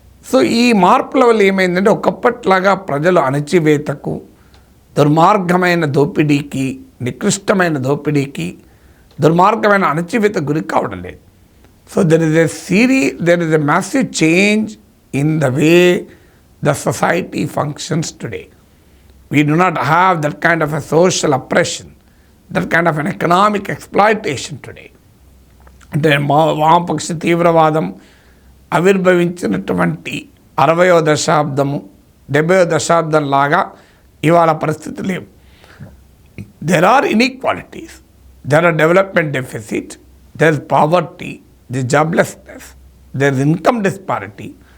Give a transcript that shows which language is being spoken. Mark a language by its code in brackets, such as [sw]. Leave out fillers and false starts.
[te] So ఈ మార్పుల వల్ల ఏమైందంటే, ఒకప్పట్లాగా ప్రజలు అణచివేతకు, దుర్మార్గమైన దోపిడీకి, నికృష్టమైన దోపిడీకి, దుర్మార్గమైన అణచివేత గురి కావడం లేదు. [en] So there is a massive change in the way the society functions today. We do not have that kind of a social oppression, that kind of an economic exploitation today. [te] అంటే వామపక్ష తీవ్రవాదం ఆవిర్భవించినటువంటి 60వ దశాబ్దము 70వ దశాబ్దం లాగా ఇవాళ పరిస్థితి లేవు. [en] There are inequalities, there are development deficit, there is poverty, the joblessness, there is income disparity.